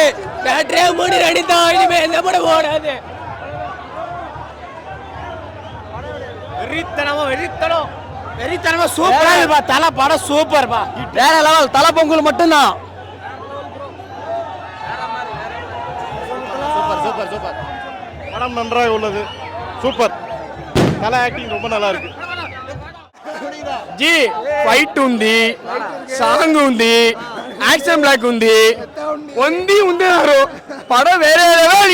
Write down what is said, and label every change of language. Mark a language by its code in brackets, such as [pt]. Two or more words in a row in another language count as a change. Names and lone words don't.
[ta] பேட்டரியே மூடி ரெடி தான். இனிமே எந்த படம் ஓடாது. வெறித்தனமா சூப்பரா இருப்பா. தலை படம் சூப்பர் பா, வேற லெவல். தலை பொங்கல் மட்டும்தான். சூப்பர் சூப்பர் சூப்பர். படம் நன்றாக உள்ளது. சூப்பர். தலை ஆக்டிங் ரொம்ப நல்லா இருக்கு. [te] జీ ఫైట్ ఉంది, సాంగ్ ఉంది, [en] action block [te] ఉంది, ఉంది పడం వేరే లెవెల్.